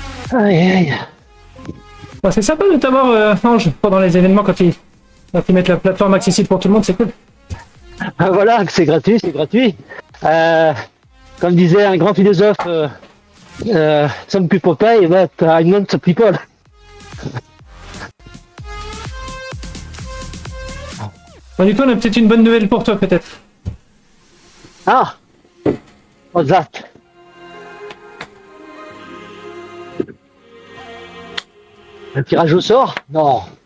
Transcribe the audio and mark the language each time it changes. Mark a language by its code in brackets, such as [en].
[fr] Aïe aïe. Bon, c'est sympa de t'avoir, Ange, pendant les événements quand ils mettent la plateforme accessible pour tout le monde, c'est cool. Ah, voilà, c'est gratuit, c'est gratuit. Comme disait un grand philosophe, [en] some people pay, but I'm not some people. [fr] Bon, du coup, on a peut-être une bonne nouvelle pour toi, peut-être. [en] Ah, what's that? [fr] Un tirage au sort? Non.